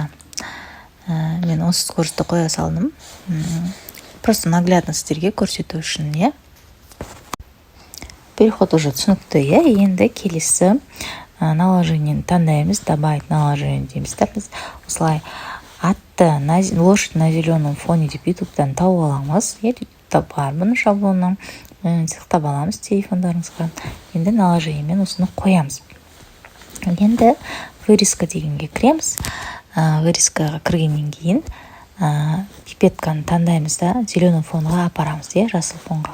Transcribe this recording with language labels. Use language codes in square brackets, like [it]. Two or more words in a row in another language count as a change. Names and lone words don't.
[kk] Мен осы скоростьті қоя салдым. [ru] Просто наглядно [kk] сіздерге көрсету үшін, [ru] Переход уже [kk] түсінікті, Енді келесі наложениені таңдаймыз. [ru] Добавить наложение дейміз. [kk] Біз осылай атты [ru] лошадь на зеленом фоне [kk] деп ютубтан тауып аламыз. Ютубта бар бұны шаблонын сақтап аламыз телефондарыңызға. Енді наложениемен осыны қоямыз. Енді вырезка дегенге кіреміз. Вырезкаға кіргеннен кейін пипетканы таңдаймыз да, зеленый фонға апарамыз, жасыл фонға.